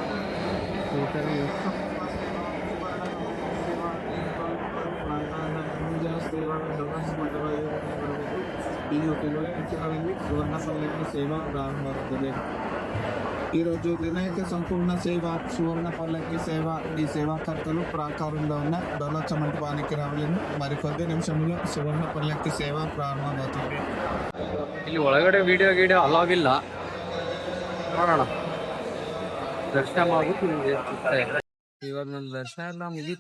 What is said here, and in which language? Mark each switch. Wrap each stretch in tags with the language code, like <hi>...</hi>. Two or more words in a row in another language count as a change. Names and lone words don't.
<kn>ಸುವರ್ಣ ಪಲ್ಲಕ್ಕಿ ಸೇವಾ ಪ್ರಾರಂಭವಾಗುತ್ತದೆ.</kn> <te>ఈరోజు వినాయక సంపూర్ణ సేవ సువర్ణ పల్లకి సేవ ఈ సేవాకర్తలు ప్రాకారంలోన డొలచ మంటపానికి రావాలని మరికొద్ది నిమిషంలో సువర్ణ పల్లకి సేవ ప్రారంభమవుతుంది.</te> <kn>ಇಲ್ಲಿ ಒಳಗಡೆ</kn> <en>video allow</en> <kn>ಇಲ್ಲ, ನೋಡೋಣ. ದರ್ಶನ ಮಾಡ್ಬಿಟ್ಟು ಇವಾಗ ನನ್ನ ದರ್ಶನ ಎಲ್ಲ ಮುಗೀತು.</kn>